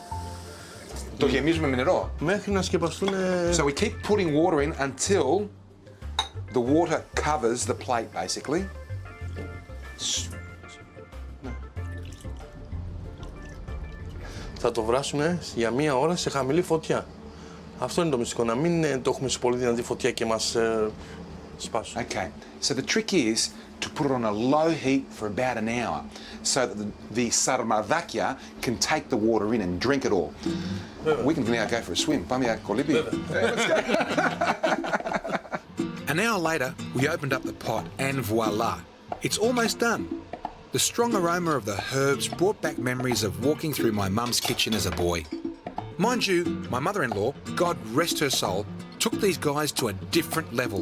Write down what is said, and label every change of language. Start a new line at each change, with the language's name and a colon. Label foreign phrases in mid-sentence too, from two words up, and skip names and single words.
Greek: Το γεμίζουμε με νερό. μέχρι να σκεπαστούν.
English: So we keep putting water in until the water covers the plate basically.
Greek: Θα το βράσουμε για μία ώρα σε χαμηλή φωτιά. Αυτό είναι το μυστικό, να μην το έχουμε σε πολύ δυνατή φωτιά και μας σπάσουν.
English: Okay, so the trick is to put it on a low heat for about an hour so that the sarmadakia can take the water in and drink it all. We can now go for a swim.
Greek: Πάμε για κολύμπι.
English: An hour later, we opened up the pot and voila, it's almost done. The strong aroma of the herbs brought back memories of walking through my mum's kitchen as a boy. Mind you, my mother-in-law, God rest her soul, took these guys to a different level.